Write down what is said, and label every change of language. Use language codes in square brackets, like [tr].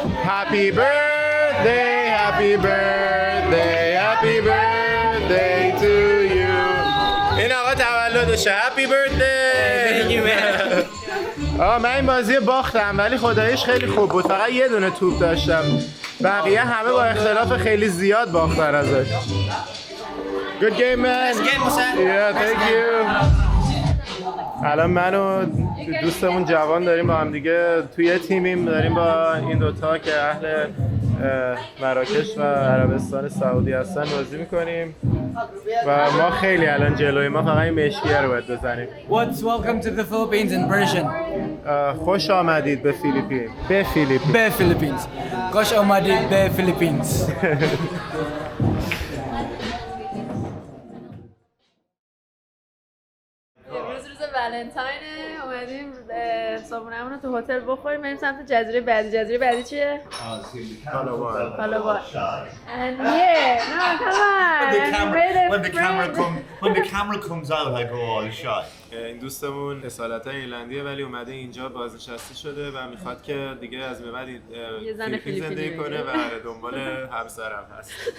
[en] Happy birthday, happy birthday, happy birthday to you. [fa] این آقا تولدشه. [en] Happy birthday. Thank you, man. [fa] من این بازی باختم ولی خداییش خیلی خوب بود. فقط یه دونه توپ داشتم. بقیه همه با اختلاف خیلی زیاد باختن ازش. [en] Good game, man. Nice game, Musa. Yeah, thank you. [fa] الان من و دوستمون جوان داریم با هم دیگه توی تیمیم، داریم با این دوتا که اهل مراکش و عربستان سعودی هستن بازی میکنیم و ما خیلی الان جلوی ما فقط این مشکیه رو باید بزنیم. [en] What's welcome to the Philippines in Persian? [fa] خوش آمدید به فیلیپین. به Philippines. خوش آمدید به Philippines. روز ولنتاینه، اومدیم صبحونمون رو تو هتل بخوریم، بریم سمت جزیره بعدی. جزیره بعدی چیه؟ پالاوان. [en] And yeah, no, come on. When the camera comes out, I go all shy. [fa] این دوستمون اصالتا ایرلندیه ولی اومده اینجا بازنشسته شده و میخواد که دیگه از به بعد فیلیپین زندگی کنه و دنبال همسرم هست.